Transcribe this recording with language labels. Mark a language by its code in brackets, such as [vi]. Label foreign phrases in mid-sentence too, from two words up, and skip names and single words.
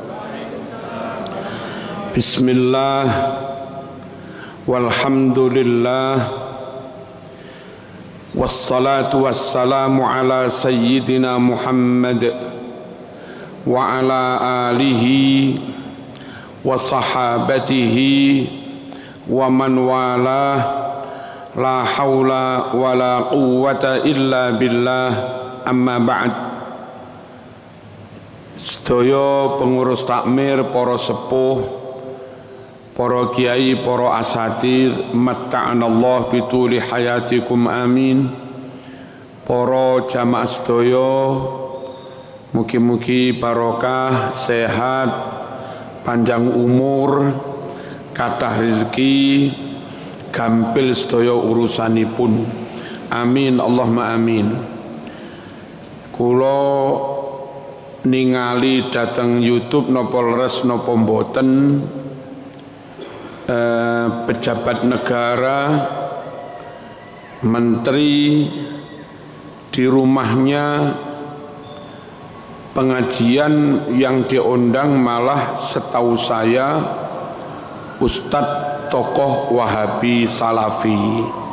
[ar] بسم الله، والحمد لله، والصلاة والسلام على سيدنا محمد وعلى آله وصحابته ومن والاه. لا حول ولا قوة إلا بالله. أما بعد. [jv] Sedaya pengurus takmir, para sepuh, para kiai, para asatidz, [ar] متعنا الله بطول حياتكم آمين. [jv] Para jamaah sedaya, mugi-mugi barokah, sehat, panjang umur, kathah rezeki, gampil sedaya urusanipun. [ar] آمين اللهم آمين. [jv] Kula ningali dateng YouTube napa leres napa mboten, [id] pejabat negara, menteri di rumahnya pengajian yang diundang malah setahu saya Ustadz tokoh Wahabi Salafi.